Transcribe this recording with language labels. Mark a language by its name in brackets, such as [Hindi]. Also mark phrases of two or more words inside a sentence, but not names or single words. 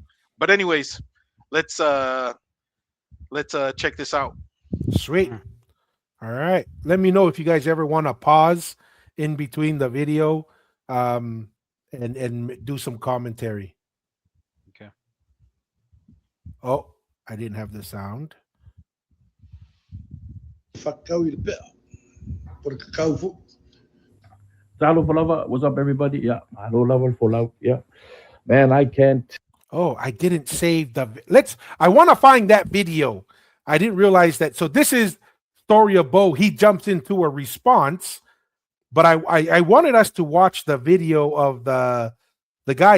[English] But anyways, let's uh let's check this out. Sweet. Mm. All right. Let me know if you guys ever want to pause in between the video, um, and do some commentary. Okay. Oh, I didn't have the sound. Whakau i le pea. Por kakau fo. Salo for lava. What's up, everybody? Yeah, hello, lover for love. Yeah, man, I can't. Oh, I didn't save the. Let's. I want to find that video. I didn't realize that. So this is story of Bo. He jumps into a response, but I wanted us to watch the video of the guy.